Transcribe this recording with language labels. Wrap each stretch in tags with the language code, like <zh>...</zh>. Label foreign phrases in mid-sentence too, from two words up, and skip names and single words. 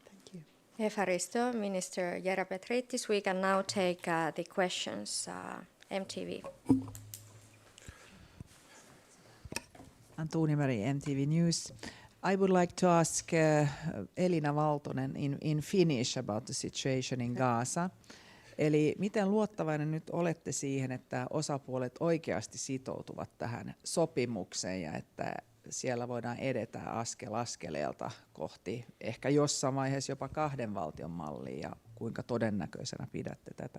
<en>Efaristo, Minister Gerapetritis. We can now take the questions. MTV. Antuuni Meri, MTV News. I would like to ask Elina Valtonen in Finnish about the situation in Gaza.</en> <fi>Eli miten luottavainen nyt olette siihen, että osapuolet oikeasti sitoutuvat tähän sopimukseen ja että siellä voidaan edetä askel askeleelta kohti ehkä jossain vaiheessa jopa 2 valtion mallia, ja kuinka todennäköisenä pidätte tätä?</fi>